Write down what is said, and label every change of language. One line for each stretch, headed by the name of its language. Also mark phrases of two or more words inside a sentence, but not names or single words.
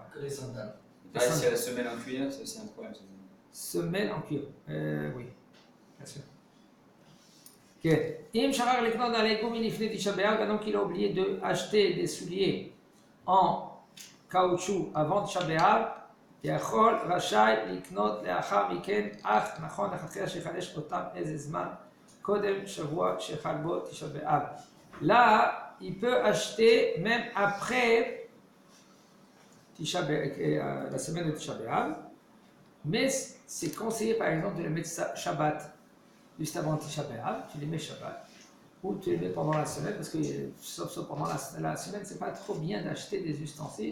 French: Que les sandales. Pareil, si elle a la semelle en cuir, c'est aussi un problème. Semelle en cuir, oui, bien sûr. Ok. Donc il a oublié d'acheter des souliers en caoutchouc avant Tisha B'Av.
Hebrew: יכול רשאי לקנות לאחר מכן, אך נכון לכתחילה שיחדש אותם איזה זמן קודם שבוע שחל בו תשעה באב.
French: Là, il peut acheter même après la semaine de Tisha B'Av, mais c'est conseillé par exemple de les mettre Shabbat juste avant Tisha B'Av, tu les mets Shabbat, ou tu les mets pendant la semaine, parce que sauf pendant la semaine, c'est pas trop bien d'acheter des ustensiles.